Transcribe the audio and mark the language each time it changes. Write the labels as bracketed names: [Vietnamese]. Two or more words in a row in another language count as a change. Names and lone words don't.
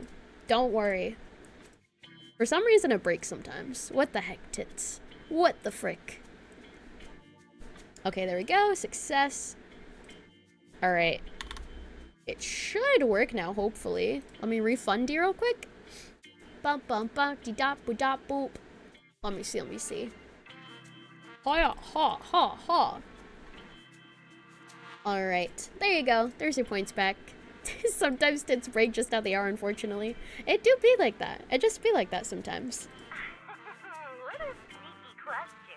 [English] Don't worry. For some reason, it breaks sometimes. What the heck, tits? What the frick? Okay, there we go. Success. Alright. It should work now, hopefully. Let me refund you real quick. Bum bum bum dee dop boo dop boop. Let me see, let me see. Ha ha ha ha. Alright. There you go. There's your points back. Sometimes tits break just how they are, unfortunately. It do be like that. It just be like that sometimes. What a sneaky question.